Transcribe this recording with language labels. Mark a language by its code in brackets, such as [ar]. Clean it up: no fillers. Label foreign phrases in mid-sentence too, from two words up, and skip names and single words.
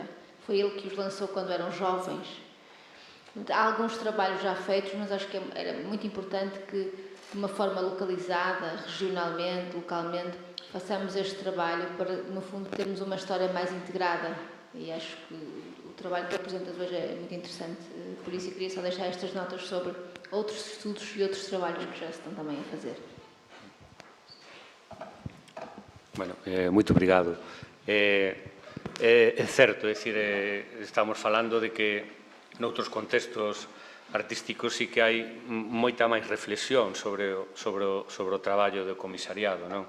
[pt] Foi ele que os lançou quando eram jovens. Há alguns trabalhos já feitos, mas acho que era muito importante que, de uma forma localizada, regionalmente, localmente, façamos este trabalho para, no fundo, termos uma história mais integrada. E acho que o trabalho que apresentas hoje é muito interessante. Por isso, eu queria só deixar estas notas sobre outros estudos e outros trabalhos que já se estão também a fazer. [gl] Bueno, moito obrigado. É certo, é dicir, estamos falando de que noutros contextos artísticos sí que hai moita máis reflexión sobre o traballo do comisariado, non?